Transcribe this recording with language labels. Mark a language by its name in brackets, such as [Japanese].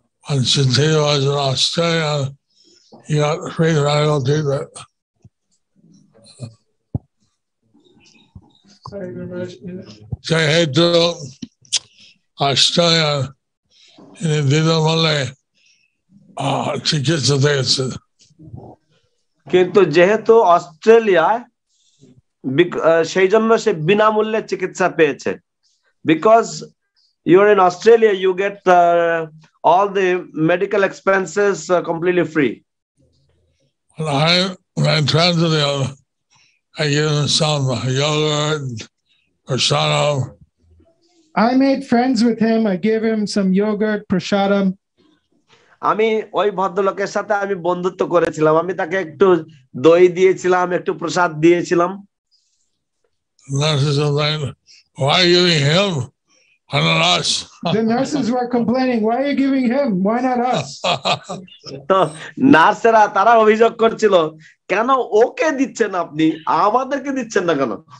[English] And since he was in Australia, he got free medical treatment. [Bangla] যেহেতু Australia বিনামূল্যে চিকিৎসা দিয়েছে, কিন্তু যেহেতু অস্ট্রেলিয়ায় সেই জন্য সে বিনামূল্যে চিকিৎসা পেয়েছে। [English] Because you're in Australia, you get all the medical expenses completely free. When I traveled there, I gave him some yogurt prasadam. I made friends with him. I gave him some yogurt prasadam. [Bangla] আমি ওই ভদ্রলোকের সাথে আমি বন্ধুত্ব করেছিলাম, আমি তাকে একটু দই দিয়েছিলাম, একটু প্রসাদ দিয়েছিলাম। [English] Nurses are saying, why are you giving him and not us? The nurses were complaining, why are you giving him? Why not us? [Bangla] তো নার্সেরা তারা অভিযোগ করছিল, কেন ওকে দিচ্ছেন আপনি, আমাদেরকে দিচ্ছেন না কেন?